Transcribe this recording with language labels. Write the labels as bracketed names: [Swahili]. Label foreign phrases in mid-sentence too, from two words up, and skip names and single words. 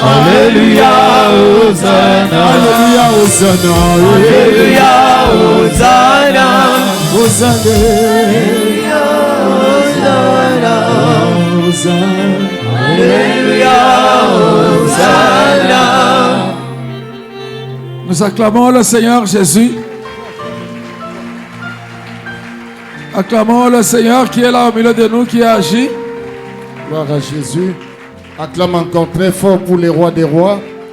[French] Alléluia, Hosanna. Alléluia, Hosanna. Alléluia, Hosanna. Hosanna. Alléluia, Hosanna. Nous acclamons le Seigneur Jésus. Acclamons le Seigneur qui est là au milieu de nous, qui agit. Gloire à Jésus. Acclame encore très fort pour les rois des rois.